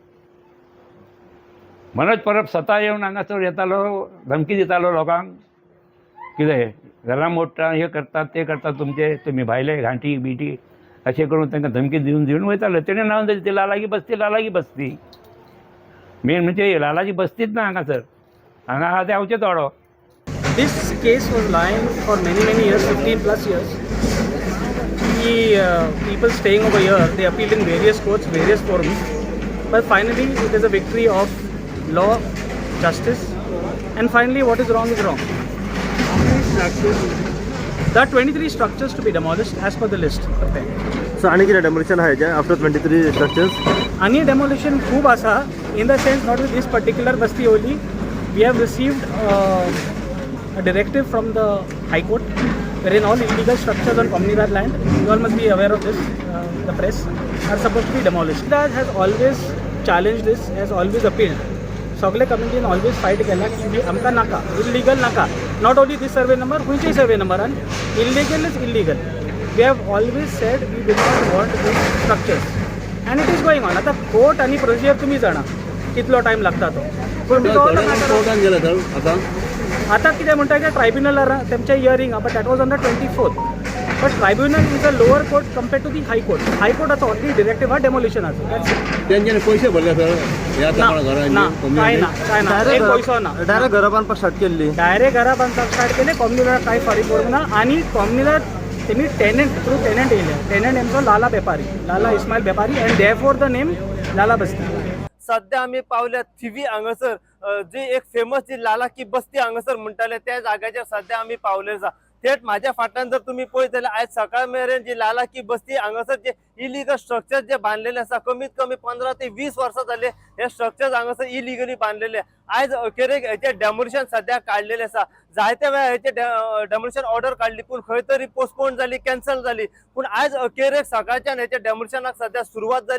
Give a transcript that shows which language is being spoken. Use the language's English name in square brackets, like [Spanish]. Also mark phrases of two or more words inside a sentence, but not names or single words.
[Konkani] मनोज परब स्वता येवन हांगासर येतालो धमकी दितालो लोकांक कितें घरां मोडटा हे करतात ते करतात तुमचे तुमी भायले घांटी बिटी अशें करून तांकां धमकी दिवन वयताले तेणें नांव दिलें ती लालागी बस्ती मेन म्हणजे लालाजी बस्तीच ना हांगासर हांगा आहा ते हांवचे तोडो [English] This case was lying for many years, 15 plus years. People staying over here, they appealed in various courts, various forums. But finally, it is a victory of law, justice. And finally, what is wrong is wrong. There are 23 structures to be demolished as per the list. [Konkani] सो आनी कितें डेमोलिशन आहा हेजें [English] after 23 structures Any demolition [Konkani] खूब आसा, [English] in the sense not with this particular basti only. We have received a directive from the High Court wherein all illegal structures on Communidad land, you all must be aware of this, the press, are supposed to be demolished. Communidad has always challenged this, has always appealed. [Konkani] सगळे कम्युनिटीन ऑलवेज फायट केला की आमकां नाका इल्लिगल नाका [English] not only this survey number [Konkani] खंयचेय सर्वे नंबरान [English] illegal is illegal we have always said we do not want this structures and it is going on [Konkani] आता कोर्ट आणि प्रोसिजर तुम्ही जाणा कितलो टायम लागता तो पूण कोर्टान गेला तर आता आता कितें म्हणटा की ट्रायब्युनल तेमचें हियरींग [English] but that was on the 24th but tribunal is a lower court compared to the High [Konkani] कोर्टाचो ऑलरेडी डिरेक्टीव हा डेमोलिशनाचो तेंच्यानी पयशे भरले सर ह्या ना काय ना एक पैसो ना डायरेक्ट घरा बांदपाक स्टार्ट केल्ली डायरेक्ट घरा बांदपाक स्टार्ट केले कॉम्युनिटीला कांय फारीक करूंक ना आनी कॉम्युनिटीला तेमी [English] tenant through tenant [Konkani] येयले टेनंट हेंचो लाला बेपारी लाला इस्माईल बेपारी [English] and therefore the name [Konkani] लाला बस्ती सध्या आम्ही पावल्या थिवी हांगासर जी एक फेमस जी लाला की बस्ती हांगासर म्हणटाले त्या जाग्याचेर सध्या आम्ही पावले आसा थेट माझ्या फाटल्यान जर तुम्ही पळयत जाल्यार आयज सकाळ मेरेन जी लाला की बस्ती हांगासर जे [English] illegal structure [Konkani] जे बांधलेले आसा कमीत कमी 15 ते 20 वर्सां जाले हे स्ट्रक्चर हांगासर इलिगली बांधलेले आयज अखेरेक हेचे डेमोलिशन सध्या काढलेले आसा जायत्या वेळा हेचे [English] demolition order [Konkani] काढली पूण खंय तरी पोस्टपोन जाली कॅन्सल जाली पूण आयज अखेरेक सकाळच्यान हेचे डेमोलिशनाक सध्या सुरवात जाल्ली